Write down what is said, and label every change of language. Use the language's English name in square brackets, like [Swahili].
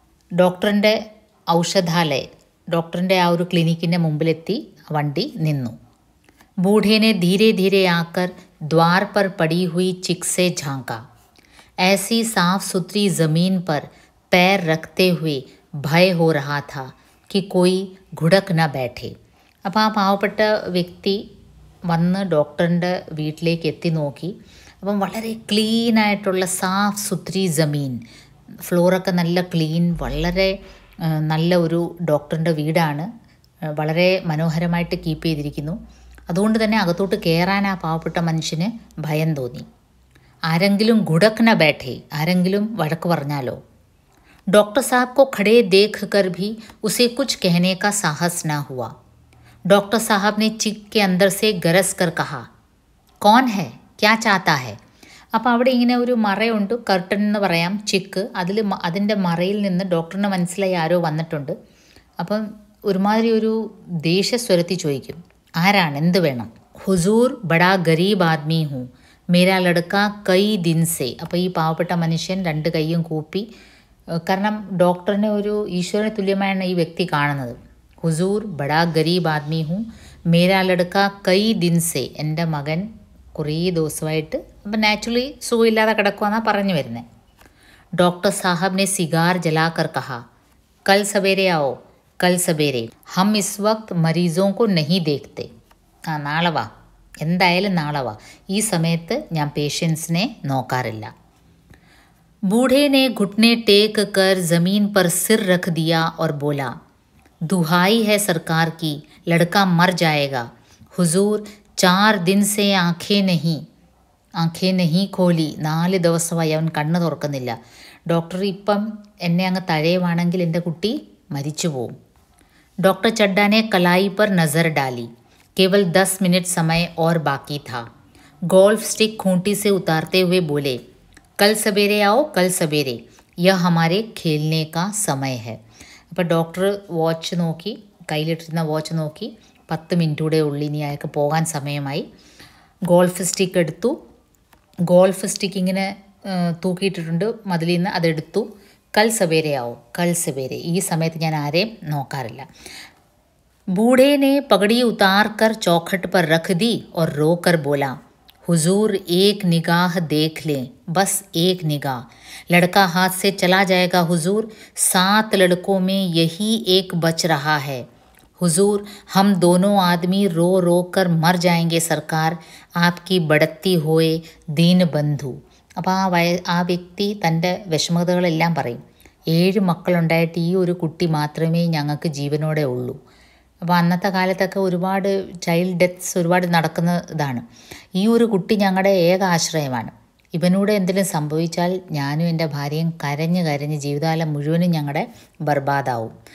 [Malayalam] ഡോക്ടറിൻ്റെ ഔഷധാലയ, ഡോക്ടറിൻ്റെ ആ ഒരു ക്ലിനിക്കിൻ്റെ മുമ്പിലെത്തി വണ്ടി നിന്നു. [Hindi] बूढ़े ने धीरे धीरे आकर द्वार पर पड़ी हुई चिक से झांका. ऐसी साफ सुथरी ज़मीन पर पैर रखते हुए भय हो रहा था कि कोई घुड़क न बैठे. [Malayalam] അപ്പോൾ ആ പാവപ്പെട്ട വ്യക്തി വന്ന് ഡോക്ടറിൻ്റെ വീട്ടിലേക്ക് എത്തി നോക്കി. അപ്പം വളരെ ക്ലീനായിട്ടുള്ള [Hindi] സാഫ് സുത്രി ജമീൻ, [Malayalam] ഫ്ലോറൊക്കെ നല്ല ക്ലീൻ, വളരെ നല്ല ഒരു ഡോക്ടറിൻ്റെ വീടാണ്. വളരെ മനോഹരമായിട്ട് കീപ്പ് ചെയ്തിരിക്കുന്നു. അതുകൊണ്ട് തന്നെ അകത്തോട്ട് കയറാൻ ആ പാവപ്പെട്ട മനുഷ്യന് ഭയം തോന്നി. ആരെങ്കിലും [Hindi] ഗുഡക്ന ബൈഠേ, [Malayalam] ആരെങ്കിലും വഴക്ക് പറഞ്ഞാലോ. [Hindi] ഡോക്ടർ സാഹബ് को खड़े देख कर भी उसे कुछ कहने का साहस न हुआ. डॉक्टर साहब ने चिक के अंदर से गरज कर कहा, कौन है, क्या चाहता है. [Malayalam] അപ്പോൾ അവിടെ ഇങ്ങനെ ഒരു മറയുണ്ട്, കർട്ടൻ എന്ന് പറയാം, ചിക്ക്. അതിൻ്റെ മറയിൽ നിന്ന് ഡോക്ടറിന് മനസ്സിലായി ആരോ വന്നിട്ടുണ്ട്. അപ്പം ഒരുമാതിരി ഒരു ദേഷ്യസ്വരത്തിൽ ചോദിക്കും, ആരാണ്, എന്ത് വേണം. [Hindi] ഹുസൂർ ബഡാ ഗരീബ് ആദ്മി ഹൂँ, മേരാ ലടുക്ക കൈ ദിൻ സെ. [Malayalam] അപ്പോൾ ഈ പാവപ്പെട്ട മനുഷ്യൻ രണ്ട് കൈയും കൂപ്പി, കാരണം ഡോക്ടറിനെ ഒരു ഈശ്വരന് തുല്യമായാണ് ഈ വ്യക്തി കാണുന്നത്. [Hindi] ഹുസൂർ ബഡാ ഗരീബ് ആദ്മി ഹൂँ, മേരാ ലടുക്ക കൈ ദിൻ സെ. [Malayalam] എൻ്റെ മകൻ കുറേ ദിവസമായിട്ട് അപ്പം നാച്ചുറലി സുഖമില്ലാതെ കിടക്കുമെന്നാണ് പറഞ്ഞു വരുന്നത്. [Hindi] ഡോക്ടർ സാഹബ് ने सिगार जलाकर कहा, कल सवेरे आओ, कल सवेरे, हम इस वक्त मरीजों को नहीं देखते. [Malayalam] നാളെ വാ, എന്തായാലും നാളെ വാ, ഈ സമയത്ത് ഞാൻ പേഷ്യൻസിനെ നോക്കാറില്ല. [Hindi] बूढ़े ने घुटने टेक कर ज़मीन पर सिर रख दिया और बोला, दुहाई है सरकार की, लड़का मर जाएगा. हुजूर 4 दिन से आंखें नहीं खोली. [Malayalam] 4 ദിവസമായി അവൻ കണ്ണ് തുറക്കുന്നില്ല. ഡോക്ടർ ഇപ്പം എന്നെ അങ്ങ് തഴയുവാണെങ്കിൽ എൻ്റെ കുട്ടി മരിച്ചു പോവും. [Hindi] डॉक्टर चड्डा ने कलाई पर नज़र डाली. केवल 10 मिनट समय और बाकी था. गोल्फ स्टिक खूंटी से उतारते हुए बोले, कल सवेरे आओ, कल सवेरे, यह हमारे खेलने का समय है. [Malayalam] അപ്പോൾ ഡോക്ടർ വാച്ച് നോക്കി, കയ്യിലിട്ടിരുന്ന വാച്ച് നോക്കി, 10 മിനിറ്റ് കൂടെ ഉള്ളി, ഇനി അയാൾക്ക് പോകാൻ സമയമായി. ഗോൾഫ് സ്റ്റിക്ക് എടുത്തു. ഗോൾഫ് സ്റ്റിക്ക് ഇങ്ങനെ തൂക്കിയിട്ടിട്ടുണ്ട് മതിലിൽ നിന്ന്, അതെടുത്തു. [Hindi] കൽ സവേരെ ആവോ, കൽ സവേരെ, [Malayalam] ഈ സമയത്ത് ഞാൻ ആരെയും നോക്കാറില്ല. [Hindi] बूढ़े ने पगड़ी उतार कर चौखट पर रख दी और रो कर बोला, हुजूर एक निगाह देख लें, बस एक निगाह, लड़का हाथ से चला जाएगा हुजूर. 7 लड़कों में यही एक बच रहा है. हुजूर हम दोनों आदमी रो रो कर मर जाएंगे सरकार, आपकी बढ़ती होए दीन बंधु. [Malayalam] അപ്പോൾ ആ വ്യക്തി തൻ്റെ വിഷമതകളെല്ലാം പറയും. 7 മക്കളുണ്ടായിട്ട് ഈ ഒരു കുട്ടി മാത്രമേ ഞങ്ങൾക്ക് ജീവനോടെ ഉള്ളൂ. അപ്പോൾ അന്നത്തെ കാലത്തൊക്കെ ഒരുപാട് ചൈൽഡ് ഡെത്ത്സ് ഒരുപാട് നടക്കുന്ന ഇതാണ്. ഈ ഒരു കുട്ടി ഞങ്ങളുടെ ഏക ആശ്രയമാണ്. ഇവനൂടെ എന്തെങ്കിലും സംഭവിച്ചാൽ ഞാനും എൻ്റെ ഭാര്യയും കരഞ്ഞ് ജീവിതകാലം മുഴുവനും ഞങ്ങളുടെ ബർബാദാവും.